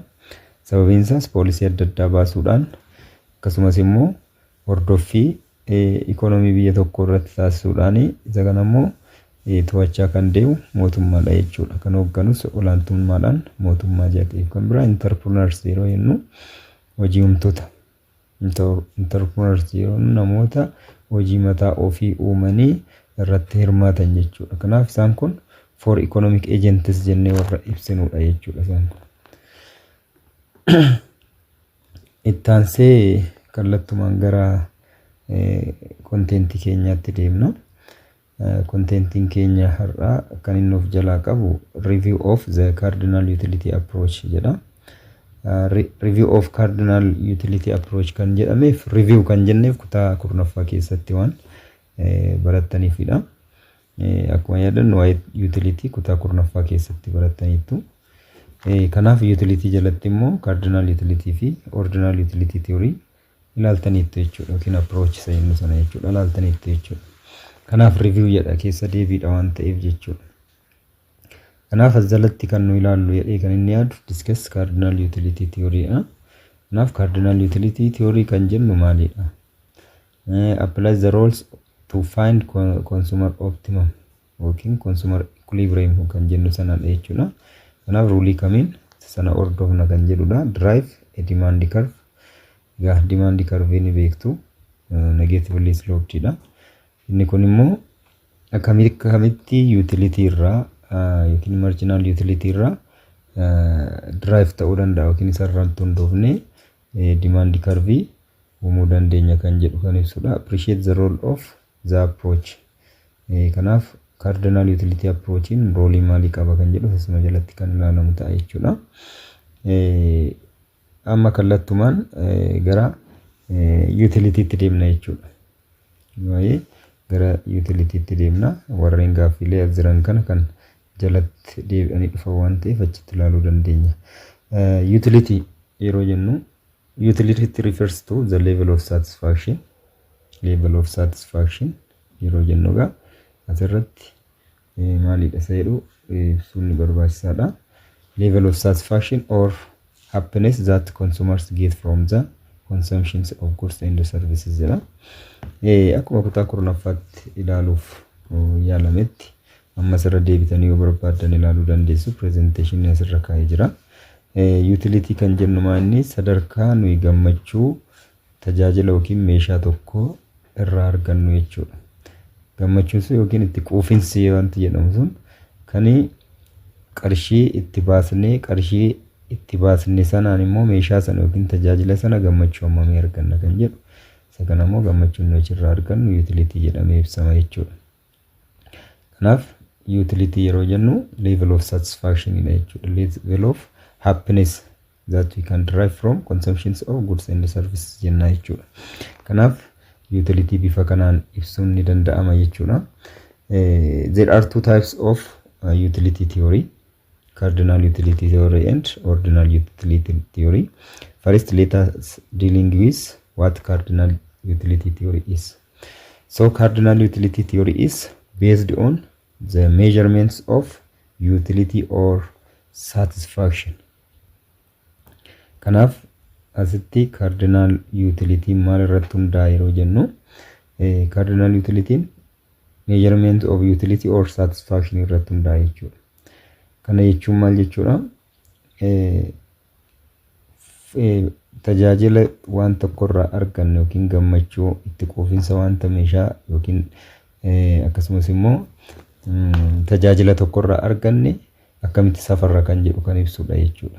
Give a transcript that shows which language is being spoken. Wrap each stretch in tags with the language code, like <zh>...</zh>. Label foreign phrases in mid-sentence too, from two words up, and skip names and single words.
<om>Sababiin isaas poolisii adda addaa baasuudhaan akkasumas immoo hordoffii economy biyya tokko irratti taasisuudhaan isa kana immoo to'achaa kan deemu mootummaadha jechuudha. Kan hoogganus olaantummaadhaan mootummaa jedhateef. Kan biraa entrepreneurs yeroo jennu hojii uumtoota. Entrepreneurs yeroo namoota hojii mataa ofii uumanii irratti hirmaatan jechuudha. Kanaaf isaan kun</om> <en>for economic agents</en> <om>jennee warra ibsinudha jechuudha isaan. Ittaansee kallattumaan gara kontentii keenyaatti deemna. Kontentiin keenya har'aa kan inni of jalaa qabu</om> <en>review of the cardinal utility approach</en> <om>jedha.</om> <en>review of cardinal utility approach</en> <om>kan jedhameef review kan jenneef kutaa kurnaffaa keessatti waan barattaniifidha. Akkuma yaadan waa'ee utility kutaa kurnaffaa keessatti barattaniitu. Kanaaf utility jalatti immoo</om> <en>cardinal utility</en> <om>fi</om> <en>ordinal utility theory</en> <om>ilaaltaniitu jechuudha yookiin approach isa jennu sana jechuudha ilaaltaniitu jechuudha. Kanaaf review jedha keessa deebiidha waan ta'eef jechuudha. Kanaaf as jalatti kan nu ilaallu jedhee kan inni yaadu</om> <en>discuss cardinal utility theory</en> <om>dha. Kanaaf</om> <en>cardinal utility theory</en> <om>kan jennu maalidha?</om> <en>Applies the rules to find consumer optimum yookiin consumer equilibrium</en> <om>kan jennu sanadha jechuudha. Kanaaf rulii kamiin sana hordofna kan jedhudha.</om> <en>Drive a demand curve.</en> <om>Egaa</om> <en>demand curve</en> <om>ni beektu</om> <en>negatively sloped</en> <om>dha. Inni kun immoo akkamitti utility irraa yookiin</om> <en>marginal utility</en> <om>irraa drive ta'uu danda'a yookiin isarraan hundoofne</om> <en>demand curve</en> <om>uumuu dandeenya kan jedhu kan ibsudha.</om> <en>Appreciate the role of the approach.</en> <om>Kanaaf</om> <en>cardinal utility approach</en> <om>in role maalii qaba kan jedhu asuma jalatti kan ilaalamu ta'a jechuudha. Amma kallattumaan gara utility itti deemna jechuudha. Waa'ee gara utility itti deemna warreen gaaffiilee as jiran kana kan jalatti deebi'anii dhufa waan ta'eef achitti ilaaluu dandeenya.</om> <en>Utility</en> <om>yeroo jennu</om> <en>utility refers to the level of satisfaction. Level of satisfaction</en> <om>yeroo jennu egaa asirratti maalidha isa jedhu ibsuun barbaachisaadha.</om> <en>Level of satisfaction or happiness that consumers get from the consumptions of goods and services jedha.</en> <om>Akkuma kutaa kurnaffaatti ilaaluuf yaalametti amma sirra deebitanii yoo barbaadan ilaaluu dandeessu presentation asirra kaa'ee jira. Utility kan jennu maanni sadarkaa nuyi gammachuu tajaajila yookiin meeshaa tokko irraa argannu jechuudha. Gammachuun sun yookiin itti quufinsi wanti jedhamu sun kan qarshii itti baasnee sanaan immoo meeshaa sana yookiin tajaajila sana gammachuu hammamii arganna kan jedhu. Isa kana immoo gammachuun nuyi irraa argannu utility jedhamee ibsama jechuudha. Kanaaf utility yeroo jennu</om> <en>level of satisfaction</en> <om>ina jechuudha.</om> <en>Level of happiness that we can derive from consumptions of goods and services</en> <om>jenna jechuudha. Kanaaf utility bifa kanaan ibsuun ni danda'ama jechuudha.</om> <en>There are two types of utility theory. Cardinal utility theory and ordinal utility theory. First, let us dealing with what cardinal utility theory is. So cardinal utility theory is based on the measurements of utility or satisfaction.</en> <om>Kanaaf asitti</om> <en>cardinal utility</en> <om>maal irratti hundaa'e yeroo jennu</om> <en>cardinal utility measurement of utility or satisfaction</en> <om>irratti hundaa'e jechuudha. Kana jechuun maal jechuudha? Tajaajila waan tokkorraa argannu yookiin gammachuu itti quufinsa wanta meeshaa yookiin akkasumas immoo tajaajila tokkorraa arganne akkamitti safarra kan jedhu kan ibsudha jechuudha.</om>